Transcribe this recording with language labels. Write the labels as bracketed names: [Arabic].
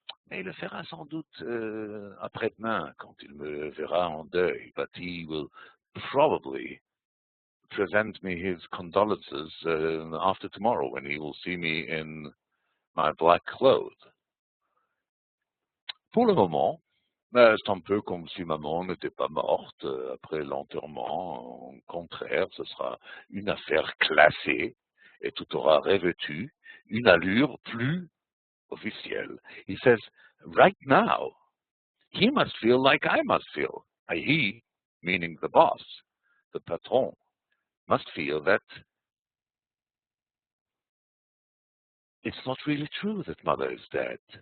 [French] Mais il le fera sans doute après-demain, quand il me verra en deuil. [English] But he will probably present me his condolences after tomorrow when he will see me in my black clothes. [French] Pour le moment, c'est un peu comme si maman n'était pas morte après l'enterrement. Au contraire, ce sera une affaire classée et tout aura revêtu une allure plus officielle. [English] He says, right now, he must feel like I must feel. He, meaning the boss, the patron, must feel that it's not really true that mother is dead.